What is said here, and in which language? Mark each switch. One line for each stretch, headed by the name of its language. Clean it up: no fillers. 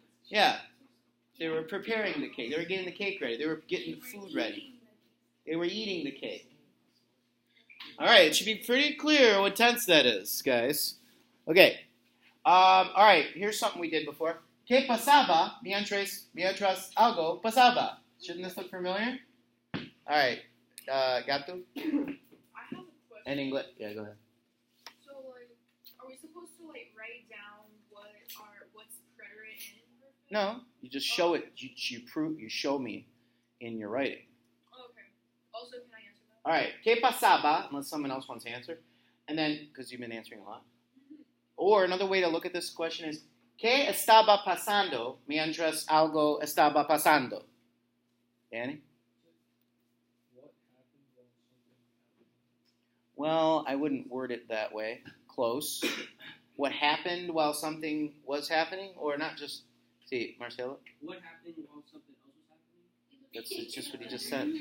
English: Yeah, they were preparing the cake. They were getting the cake ready. They were getting the food ready. They were eating the cake. All right, it should be pretty clear what tense that is, guys. Okay. All right, here's something we did before.
Spanish: ¿Qué pasaba mientras algo pasaba?
English: Shouldn't this look familiar? All right, Gato? I have a question. In English. Yeah, go ahead. So, are we supposed to, write down what's preterite and imperfect? No, you just show it. You show me in your writing. Oh, okay. Also, can I answer that? All right,
Spanish: ¿qué pasaba?
English: Unless someone else wants to answer. And then, because you've been answering a lot. Or another way to look at this question is,
Spanish: ¿Qué estaba pasando mientras algo estaba pasando?
English: Danny? What happened while something happened? Well, I wouldn't word it that way. Close. What happened while something was happening? Or not just... See, Marcelo? What happened while something else was happening? That's just what he just said.